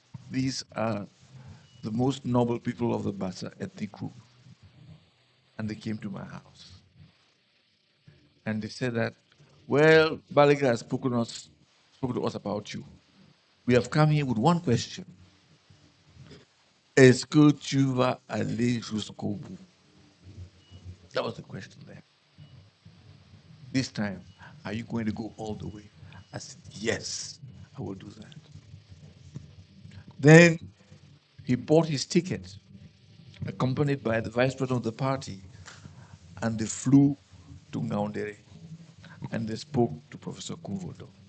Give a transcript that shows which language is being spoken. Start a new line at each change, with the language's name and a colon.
English: These are the most noble people of the Bassa ethnic group. And they came to my house. And they said that, well, Balaguer has spoken to us about you. We have come here with one question.
French: Est-ce que tu vas aller jusqu'au bout?
English: That was the question there. This time, are you going to go all the way? I said, yes, I will do that. Then he bought his ticket, accompanied by the vice president of the party, and they flew to Ngaoundere, and they spoke to Professor Kumvodo.